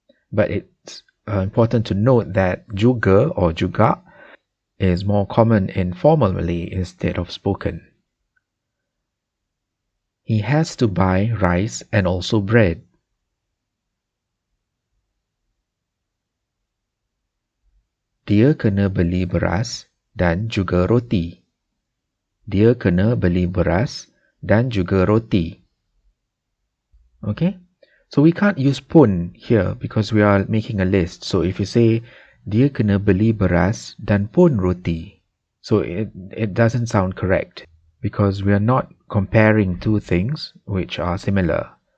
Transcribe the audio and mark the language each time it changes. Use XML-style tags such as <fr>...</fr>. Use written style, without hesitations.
<en>But it's important to note that juga or juga is more common in formal Malay instead of spoken. He has to buy rice and also bread.</en> <ms>Dia kena beli beras dan juga roti. Dia kena beli beras dan juga roti.</ms> <en>Okay? So we can't use pun here because we are making a list. So if you say,</en> <ms>dia kena beli beras dan pun roti,</ms> <en>so it doesn't sound correct because we are not comparing two things which are similar.</en>